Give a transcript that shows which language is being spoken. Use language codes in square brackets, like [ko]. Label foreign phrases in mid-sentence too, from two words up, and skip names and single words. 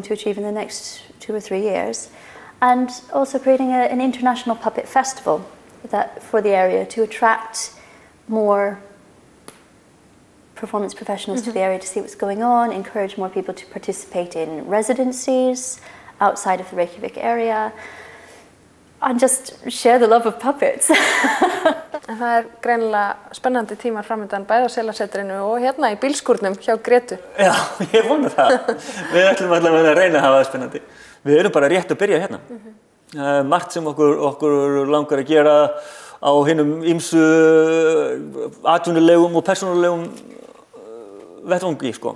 [en] to achieve in the next 2 or 3 years, and also creating an international puppet festival for the area to attract more performance professionals to the area to see what's going on, encourage more people to participate in residencies outside of the Reykjavik area, and just share the love of puppets. [is] En það greinilega spennandi tímar framöndan bæði á Selasetrinu og hérna í bílskúrnum hjá Gretu. Já, ég vona það. Við ætlum allavega að reyna að hafa það spennandi. Við erum bara rétt að byrja hérna. Margt sem okkur langar að gera á hinum ýmsu atvinnulegum og persónulegum vettvangi, sko.